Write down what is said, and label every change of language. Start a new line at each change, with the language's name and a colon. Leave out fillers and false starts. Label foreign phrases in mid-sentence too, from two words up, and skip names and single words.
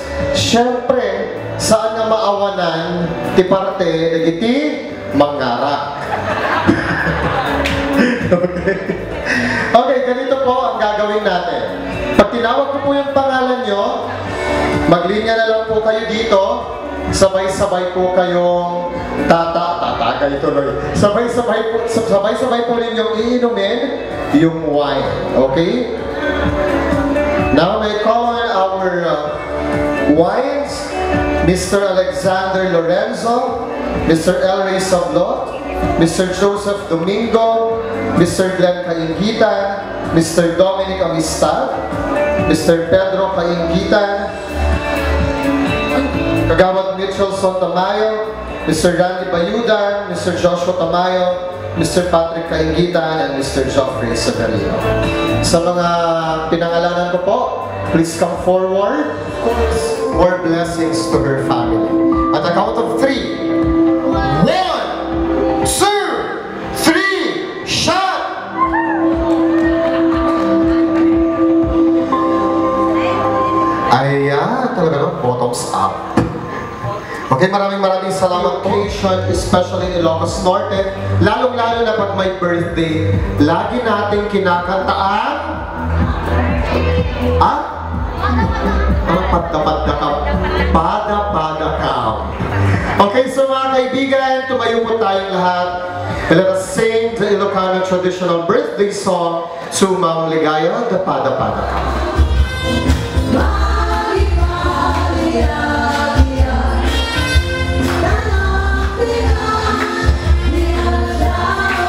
Filipino: Siyempre,
Iloko: saan nga maawanan ti parte nagiti mangarak.
Filipino: Okay, ganito po ang gagawin natin. Pag tinawag ko po yung pangalan nyo, maglinya na lang po kayo dito. Sabay-sabay po kayong tatagay tuloy. Sabay-sabay po ninyong iinumin yung wine. Okay?
English: Now may call on our wines, Mr. Alexander Lorenzo, Mr. El Rey Sablot, Mr. Joseph Domingo, Mr. Glenn Kaingitan, Mr. Dominic Amistad, Mr. Pedro Kaingitan, Kagawad Mitchelson Tamayo, Mr. Randy Bayudan, Mr. Joshua Tamayo, Mr. Patrick Kaingitan, and Mr.
Filipino: Geoffrey Severino. Sa mga pinangalanan ko po,
English: please come forward. Of course, more blessings to her family. At the count of 3. 1, 2, 3, shot! Ayan, talaga no? Bottoms up.
Filipino: Okay, maraming salamat po.
English: Especially in
Filipino: Ilocos Norte. Lalong-lalo na pag may birthday, lagi natin kinakantaan. Pada-pada ka. Okay, so mga kaibigan, tumayo po tayong lahat.
English: Let us sing the Ilocano traditional birthday song, Sumang Ligaya, the Pada-pada ka. Yeah.